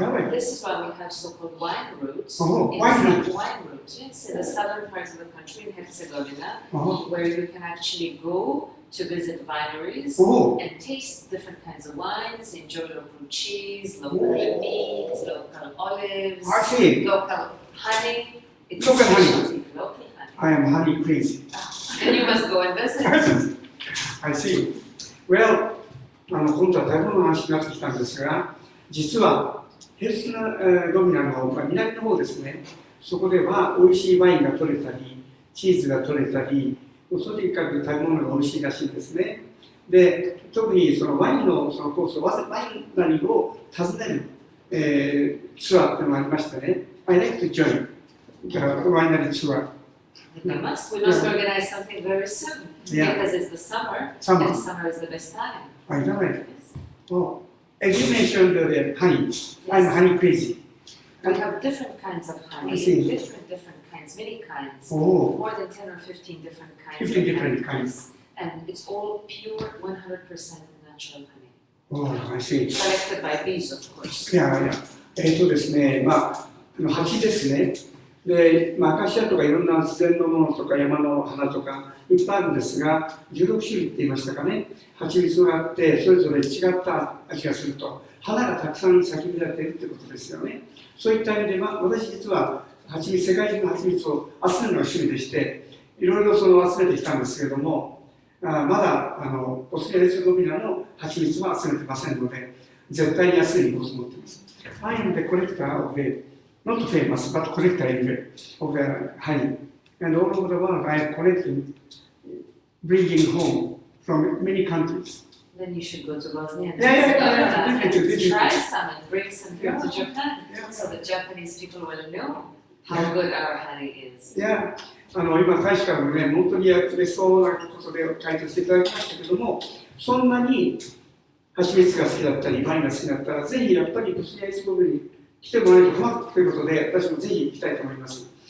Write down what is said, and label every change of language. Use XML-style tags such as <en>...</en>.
<en>This is why we have so-called wine routes. Wine routes, yes, in the southern part of the country, in Herzegovina, where you can actually go to visit wineries and taste different kinds of wines, enjoy local cheese, local meat, local olives, local honey. It's local honey. Local honey. I am honey crazy. Then you must go and visit. I see.</en> <ja>Well, 今度は食べ物の話になってきたんですが、実はヘルツゴビナの南の方ですね、そこでは美味しいワインが取れたり、チーズが取れたり、とにかく食べ物が美味しいらしいんですね。で、特にそのワインのそのコース、ワインナリーを訪ねる、ツアーっていうのがありましてね、</ja> <en>I like to join the winery tour. We must organize something very soon because it's the summer, and summer is the best time. I know it. Oh, as you mentioned the honey, I'm honey crazy. We have different kinds of honey, different kinds, many kinds, more than 10 or 15 different kinds. 15 different kinds. And it's all pure, 100% natural honey. Oh, I see. Collected by bees, of course.</en> <ja>ですね、蜂ですね。で、アカシアとかいろんな自然のものとか山の花とかいっぱいあるんですが、16種類って言いましたかね、蜂蜜があって、それぞれ違った味がすると、花がたくさん咲き乱れているということですよね。そういった意味では、私実は世界中の蜂蜜を集めるのが趣味でして、いろいろ集めてきたんですけれども、まだボスニア・ヘルツェゴビナの蜂蜜は集めてませんので、絶対に安いにこそ持っています。</ja> <en>I am the collector of the, not famous, but collector anyway, of the honey. And all over the world I am collecting, bringing home from many countries. Then you should go to Bosnia and definitely. Try some and bring some here to Japan, so the Japanese people will know how good our honey is.</en> <ja>今、大使館もね、本当に嬉しそうなことで回答していただきましたけども、そんなに蜂蜜が好きだったり、ワインが好きだったら、ぜひやっぱりボスニア・ヘルツェゴビナに来てもらえると困るということで、私もぜひ行きたいと思います。</ja>